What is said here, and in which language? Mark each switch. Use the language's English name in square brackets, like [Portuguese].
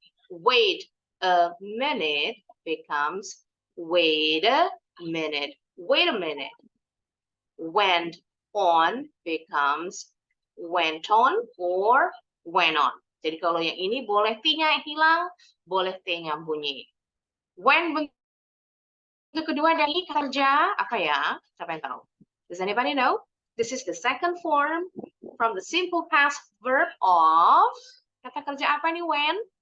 [English] Wait a minute becomes wait a minute. Wait a minute. Went on becomes went on or went on. [Indonesian] Jadi kalau yang ini boleh T-nya hilang, boleh T-nya bunyi. When bentuk kedua dari kerja apa ya? Siapa yang tahu? [English] Does anybody know? This is the second form from the simple past verb of [Indonesian] kata kerja apa nih [English] when?